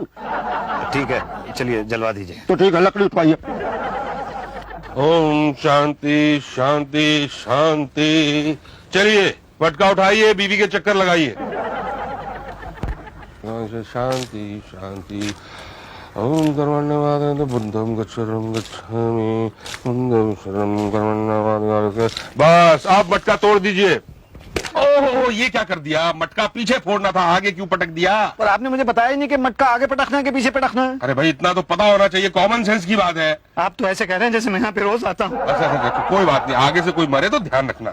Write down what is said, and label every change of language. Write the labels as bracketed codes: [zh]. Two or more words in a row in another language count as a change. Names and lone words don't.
[hi] ठीक है चलिए जलवा दीजिए। तो ठीक है, लकड़ी उठवाइए। ओम शांति शांति शांति। चलिए मटका उठाइए, बीवी के चक्कर लगाइए। शांति शांति। [pi] ओम कर्मण्यवाद बुद्धम गच्छरम गच्छामि, बुद्धम शरणं कर्मण्यवाद। [hi] बस आप मटका तोड़ दीजिए। ओह ये क्या कर दिया? मटका पीछे फोड़ना था, आगे क्यों पटक दिया? पर आपने मुझे बताया ही नहीं कि मटका आगे पटकना है कि पीछे पटकना है। अरे भाई इतना तो पता होना चाहिए, [en] common sense [hi] की बात है। आप तो ऐसे कह रहे हैं जैसे मैं यहाँ पे रोज आता हूँ। अच्छा कोई बात नहीं, आगे से कोई मरे तो ध्यान रखना।